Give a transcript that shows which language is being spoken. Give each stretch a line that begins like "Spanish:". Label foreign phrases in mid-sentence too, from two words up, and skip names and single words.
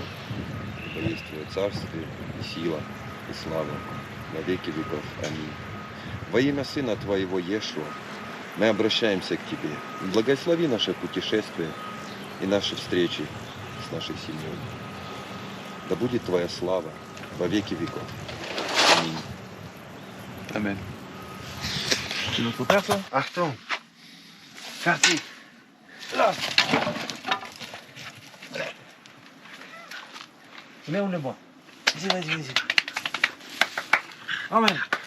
Russian: Ибо есть Твое царствие, и сила, и слава на веки веков. Аминь. Во имя Сына Твоего Иешуа мы обращаемся к Тебе. Благослови наше путешествие и наши встречи с нашей семьей. Да будет Твоя слава во веки веков. Аминь.
French: Amen. C'est notre père, ça?
German: Achtung. Fertig. Là.
French: Mets où le bois. Vas-y, vas-y, vas-y. Amen.